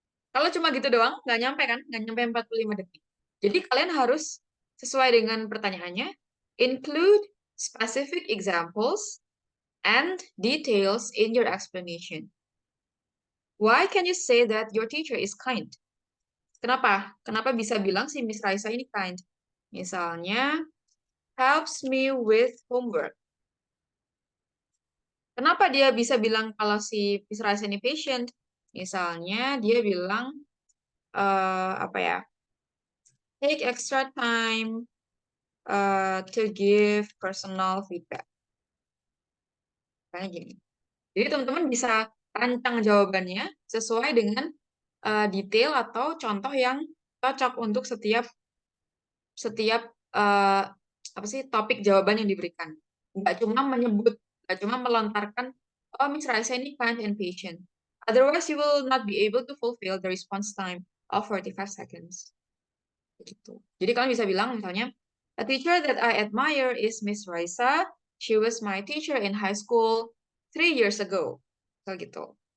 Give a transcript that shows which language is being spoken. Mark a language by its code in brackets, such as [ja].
[id] Kalau cuma gitu doang, nggak nyampe kan? Nggak nyampe 45 detik. Jadi kalian harus sesuai dengan pertanyaannya, [en] include specific examples and details in your explanation. Why can you say that your teacher is kind? [id] Kenapa? Kenapa bisa bilang si Miss Raisa ini kind? [en] Misalnya, helps me with homework. [id] Kenapa dia bisa bilang kalau si Miss Raisa ini patient? Misalnya, dia bilang, apa ya, [en] take extra time to give personal feedback. [id] Kayak gini. Jadi teman-teman bisa rancang jawabannya sesuai dengan detail atau contoh yang cocok untuk setiap apa sih topik jawaban yang diberikan. Nggak cuma menyebut, nggak cuma melontarkan, oh Miss Raisa ini [en] kind and patient. Otherwise you will not be able to fulfill the response time of 45 seconds. Gitu. [id] Jadi kalian bisa bilang misalnya, [en] a teacher that I admire is Miss Raisa. She was my teacher in high school 3 years ago. So gitu.